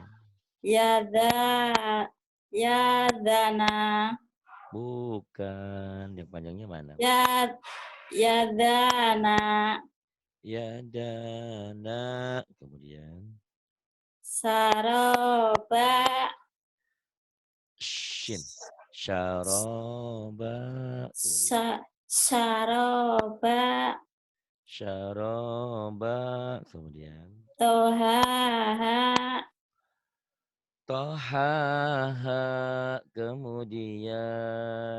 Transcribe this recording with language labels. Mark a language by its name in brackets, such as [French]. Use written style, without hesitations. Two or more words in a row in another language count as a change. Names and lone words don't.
[Arabic] yada, yadana, [Indonesian] bukan yang panjangnya mana Bu? [Arabic] yad, yadana, Ya dana. [Indonesian] Kemudian [Arabic] saroba, shin. Syaroba. [Indonesian] Kemudian [Arabic] saroba, syaroba. Kemudian tohaha, tohaha. Kemudian